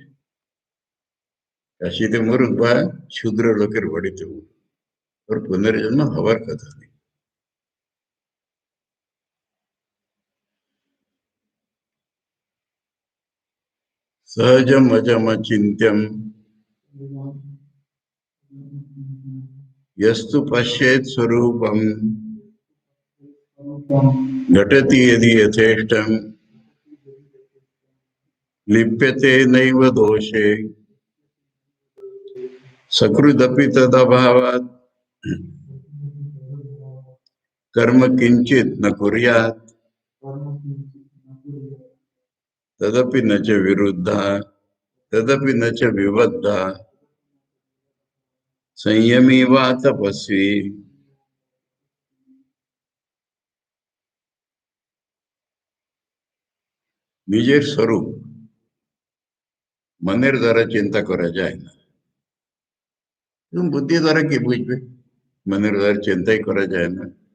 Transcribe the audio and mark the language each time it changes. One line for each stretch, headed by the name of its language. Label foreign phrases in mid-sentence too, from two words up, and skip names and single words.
Bangla: কাশিতে মরুক বা শূদ্র লোকের বাড়িতে মরুক, ওর পুনর্জন্ম হবার কথা নেই।
Sanskrit: সহজম অজম চিন্ত্যম यस्तु पश्येत स्वरूपम घटति यदि यथेष्टम लिप्यते नैव दोषे सकृदपि तदभावात् कर्म किंचित न कुर्यात् तदपि न च विरुद्धा तदपि न च विबद्धा संयमी व तपस्वी
Bangla: নিজের স্বরূপ মনের দ্বারা চিন্তা করা যায় না। এবং বুদ্ধি দ্বারা কি বুঝবে? মনের দ্বারা চিন্তাই করা যায় না।